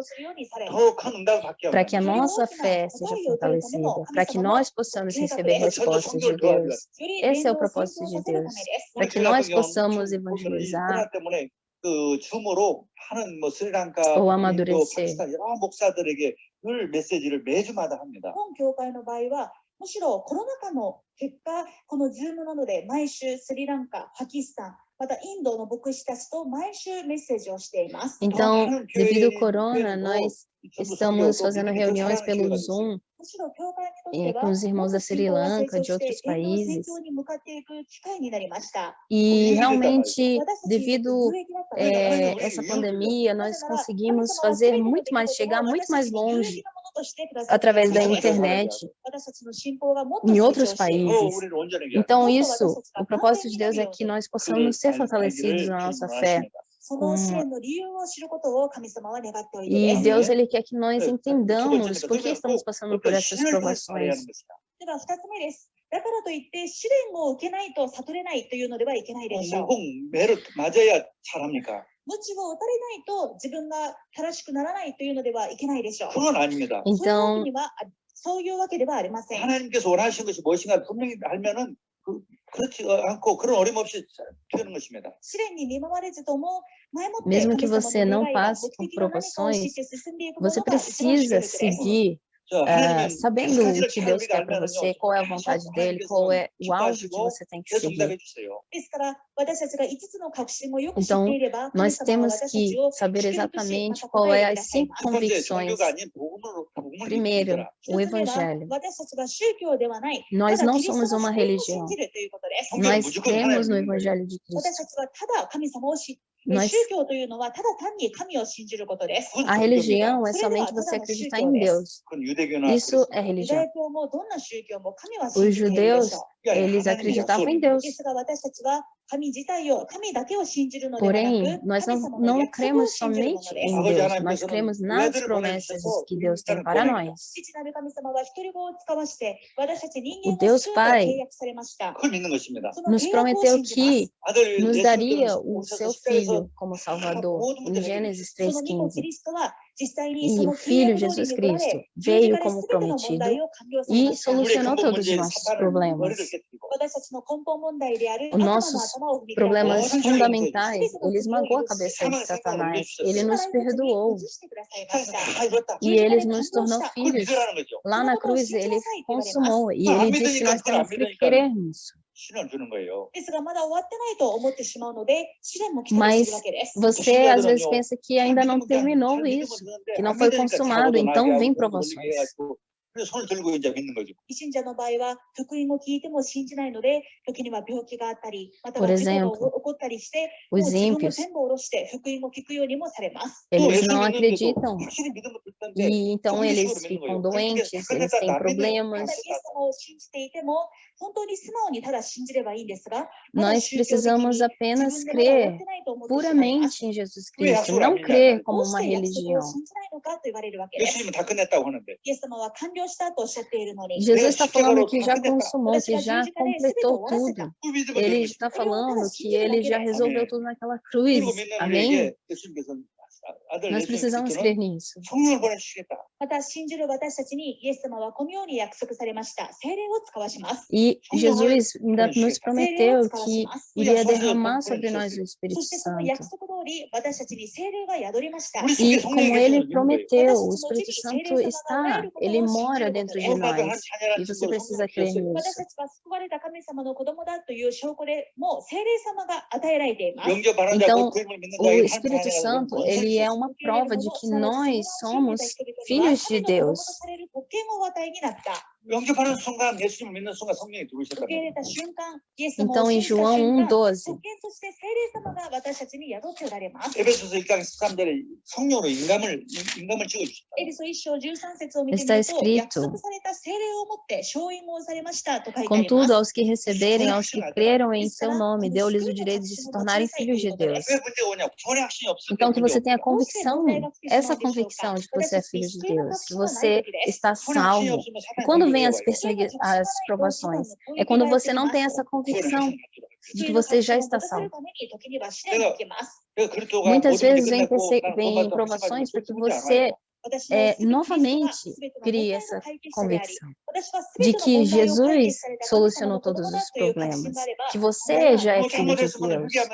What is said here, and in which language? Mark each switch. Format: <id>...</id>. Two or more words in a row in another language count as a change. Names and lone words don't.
<pt>Para que a nossa fé seja fortalecida, para que nós possamos receber respostas de Deus. Esse é o propósito de Deus. Para que nós possamos evangelizar ou amadurecer.</pt> <ja>むしろコロナ禍の結果、この Zoom などで毎週スリランカ、パキスタン、またインドの牧師たちと毎週メッセージをしています。</ja> <pt>Então, devido ao corona, nós estamos fazendo reuniões pelo Zoom com os irmãos da Sri Lanka, de outros países. E realmente, devido a essa pandemia, nós conseguimos fazer muito mais, chegar muito mais longe através da internet em outros países. Então isso, o propósito de Deus é que nós possamos ser fortalecidos na nossa fé. E Deus, Ele quer que nós entendamos por que estamos passando por essas provações.</pt> <ja>は2つ目です。だからといって試練を受けないと悟れないというのではいけないでしょう。</ja> <ko>꼭 매를 맞아야 잘합니까?</ko> <ja>鞭を打たれないと自分が正しくならないというのではいけないでしょう。</ja> <ko>그건 아닙니다.</ko> <ja>そういうわけではありません。</ja> <ko>하나님께서 원하시는 것이 무엇인가 분명히 알면은 그렇지 않고 그런 어림없이 되는 것입니다.</ko> <ja>試練に見舞われずとも前もって</ja> <pt>Mesmo que</pt> <ja>神様の</ja> <pt>você</pt> <ja>願</ja> <pt>não</pt> <ja>いが</ja> <pt>passe</pt> <ja>目</ja> <pt>por</pt> <ja>的の何かを知っ</ja> <pt>provações,</pt> <ja>て進んでいくも</ja> <pt>você</pt> <ja>のが一番主</ja> <pt>precisa</pt> <ja>力です。</ja> <pt>seguir</pt> <ko>자, 하나님은</ko> <pt>sabendo o que Deus</pt> <ko>우리가</ko> <pt>quer para você,</pt> <ko>알면은요,</ko> <pt>qual é a vontade dele, qual é o alvo que</pt> <ko>기뻐하시고</ko> <pt>você tem que</pt> <ko>계속</ko> <pt>seguir.</pt> <ko>응답해 주세요.</ko> <ja>ですから私たちが5つの確信をよく知っ</ja> <pt>Então,</pt> <ja>ていれば神</ja> <pt>nós</pt> <ja>様は</ja> <pt>temos</pt> <ja>私た</ja> <pt>que</pt> <ja>ちを</ja> <pt>saber</pt> <ja>祝福しま</ja> <pt>exatamente</pt> <ja>た</ja> <pt>qual</pt> <ja>答え</ja> <pt>é</pt> <ja>てくだ</ja> <pt>as</pt> <ja>さい</ja> <pt>5</pt> <ja>ます。</ja> <ko>첫 번째</ko> <pt>convicções.</pt> <ko>종교가 아닌 복음을</ko> <pt>Primeiro,</pt> <ko>믿어라.</ko> <pt>o</pt> <ja>一つ目は</ja> <pt>Evangelho.</pt> <ja>私たちは宗教ではない、た</ja> <pt>Nós</pt> <ja>だ</ja> <pt>não</pt> <ja>キリスト</ja> <pt>somos</pt> <ja>の</ja> <pt>uma</pt> <ja>福音を</ja> <pt>religião.</pt> <ja>信じるということです。</ja> <pt>Nós cremos no Evangelho de</pt> <ja>私</ja> <pt>Cristo.</pt> <ja>たちはただ神様を知って、</ja> <pt>Nós,</pt> <ja>宗教というのはただ単に神を信じることです。</ja> <pt>a religião é</pt> <ja>それでは</ja> <pt>somente</pt> <ja>た</ja> <pt>você</pt> <ja>だの宗</ja> <pt>acreditar</pt> <ja>教</ja> <pt>em</pt> <ja>です。</ja> <pt>Deus.</pt> <ko>그건 유대교나</ko> <pt>Isso é</pt> <ja>ユダ</ja> <pt>religião.</pt> <ja>ヤ教もどんな宗教も神は信</ja> <pt>Os</pt> <ja>じているで</ja> <pt>judeus,</pt> <ja>しょう。</ja> <pt>eles acreditavam em Deus.</pt> <ja>ですが私たちは神自体を、神だけを信じるのではな</ja> <pt>Porém,</pt> <ja>く、</ja> <pt>nós</pt> <ja>神</ja> <pt>não,</pt> <ja>様の</ja> <pt>não</pt> <ja>約束を</ja> <pt>cremos</pt> <ja>信じるもの</ja> <pt>somente</pt> <ja>です。</ja> <pt>em Deus, nós cremos nas promessas que Deus tem para nós.</pt> <ja>父なる神様は一人子を使わして私たち人</ja> <pt>O</pt> <ja>間を</ja> <pt>Deus</pt> <ja>救うと</ja> <pt>Pai</pt> <ja>契約されました。</ja> <ko>그걸 믿는 것입니다.</ko> <ja>その</ja> <pt>nos</pt> <ja>契約を</ja> <pt>prometeu</pt> <ja>信じます。</ja> <pt>que</pt> <ko>아들</ko> <pt>nos</pt> <ko>예수님께서</ko> <pt>daria o</pt> <ko>오셔서</ko> <pt>seu</pt> <ko>십자가에서</ko> <pt>Filho como Salvador, em Gênesis</pt> <ja>その御子キ</ja> <pt>3,15.</pt> <ja>リストは実際にそ</ja> <pt>E</pt> <ja>の</ja> <pt>o</pt> <ja>契</ja> <pt>Filho</pt> <ja>約通り</ja> <pt>Jesus</pt> <ja>に来ら</ja> <pt>Cristo</pt> <ja>れ、十字</ja> <pt>veio</pt> <ja>架で</ja> <pt>como</pt> <ja>全ての問題</ja> <pt>prometido</pt> <ja>を完了され</ja> <pt>e</pt> <ja>ました。</ja> <ko>우리의</ko> <pt>solucionou</pt> <ko>근본</ko> <pt>todos os</pt> <ko>문제인</ko> <pt>nossos</pt> <ko>사탄을 머리를</ko> <pt>problemas.</pt> <ko>깨뜨리고</ko> <ja>私たちの根本問題である</ja> <pt>Os</pt> <ja>悪魔の</ja> <pt>nossos</pt> <ja>頭を踏み砕き、</ja> <pt>problemas Nossa, fundamentais, gente, ele esmagou a cabeça de Satanás. Ele nos perdoou</pt> <ko>다 이뤘다.</ko> <pt>e ele nos tornou</pt> <ko>그걸</ko> <pt>filhos.</pt> <ko>믿으라는 거죠.</ko> <pt>Lá na cruz ele consumou e ele disse que nós temos que crer nisso.</pt> <ko>신을 주는 거예요.</ko> <ja>ですがまだ終わってないと思ってしまうので試練も来たりするわけです。</ja> <pt>Você às vezes pensa que ainda não terminou isso, que não foi consumado, então vem provações.</pt> <ko>그래서 손을 들고 이제 믿는 거죠.</ko> <ja>信者の場合は福音を聞いても信じないので、時には病気があったり、または</ja> <pt>Por</pt> <ja>事故が</ja> <pt>exemplo,</pt> <ja>起こったりして、もう</ja> <pt>Os</pt> <ja>自分の</ja> <pt>ímpios,</pt> <ja>全部を下ろして福音を聞くようにもされます。</ja> <pt>eles</pt> <ko>또</ko> <pt>não</pt> <ko>예수 믿는데도</ko> <pt>acreditam</pt> <ko>확실히 믿음을 듣는데</ko> <pt>e então eles</pt> <ko>정식으로 믿는</ko> <pt>ficam</pt> <ko>거예요.</ko> <pt>doentes, eles têm</pt> <ja>ただ</ja> <pt>problemas.</pt> <ja>イエス様を信じていても、本当に素直にただ信じればいいんですが、まだ</ja> <pt>Nós</pt> <ja>宗教的に</ja> <pt>precisamos</pt> <ja>自</ja> <pt>apenas</pt> <ja>分でまだ終わっ</ja> <pt>crer</pt> <ja>てないと思ってしまいます。</ja> <pt>puramente em Jesus Cristo, não crer</pt> <ja>ど</ja> <pt>como</pt> <ja>うし</ja> <pt>uma</pt> <ja>て約束</ja> <pt>religião.</pt> <ja>を信じないのかと言われるわけです。</ja> <ko>예수님은 다 끝냈다고 하는데</ko> <ja>イエス様は完了したとおっしゃっているのに、</ja> <pt>Jesus está falando que já consumou, que já completou tudo.</pt> <ko>그 믿음을</ko> <pt>Ele</pt> <ko>믿는</ko> <pt>está</pt> <ko>것입니다.</ko> <pt>falando que ele já resolveu tudo naquela cruz.</pt> <ko>그리고 믿는</ko> <pt>Amém?</pt> <ko>우리에게 예수님께서 아들</ko> <pt>Nós</pt> <ko>예수</ko> <pt>precisamos</pt> <ko>그리스도는</ko> <pt>crer nisso.</pt> <ko>성령을 보내주시겠다.</ko> <ja>また信じる私たちにイエス様はこのように約束されました聖霊を使わします。</ja> <pt>E Jesus ainda nos prometeu que iria derramar sobre nós o</pt> <ja>そ</ja> <pt>Espírito</pt> <ja>してその</ja> <pt>Santo.</pt> <ja>約束通り私たちに聖霊が宿りました。</ja> <pt>E como ele prometeu, o Espírito Santo está, ele mora dentro de nós. E você precisa crer</pt> <ja>私</ja> <pt>nisso.</pt> <ja>たちは救われた神様の子供だという証拠でもう聖霊様が与えられています。</ja> <ko>영접하는</ko> <pt>Então,</pt> <ko>자고 그 이름을 믿는</ko> <pt>o</pt> <ko>자에게</ko> <pt>Espírito Santo, ele é uma prova de que nós somos filhos de Deus.</pt> <ko>영접하는 순간 예수님을 믿는 순간 성령이 들어오셨단</ko> <ja>受け入</ja> <ko>말이에요.</ko> <ja>れた瞬間、イエス様</ja> <pt>Então,</pt> <ja>を</ja> <pt>em</pt> <ja>信じた</ja> <pt>João</pt> <ja>瞬間、</ja> <pt>1,12,</pt> <ja>特権として聖霊様が私たちに宿っておられます。</ja> <ko>에베소서 1장 13절에 성령으로 인감을 찍어주셨다.</ko> <ja>エリソ1章13節を見てみ</ja> <pt>Está</pt> <ja>ると、</ja> <pt>escrito,</pt> <ja>約束された聖霊をもって勝因をされましたと書いてあります。</ja> <pt>contudo, aos que receberem, aos que creram em seu nome, deu-lhes o direito de se tornarem filhos de Deus.</pt> <ko>왜 문제가 오냐? 전혀 확신이 없을 때</ko> <pt>Então, que</pt> <ko>문제</ko> <pt>você tenha</pt> <ko>없어요.</ko> <pt>convicção, essa convicção de que você é filho de Deus, que você está salvo. E quando vem as provações, é quando você não tem essa convicção de que você já está salvo. Muitas vezes vem provações para que você novamente crie essa convicção de que Jesus solucionou todos os problemas, que você já é filho de Deus.</pt>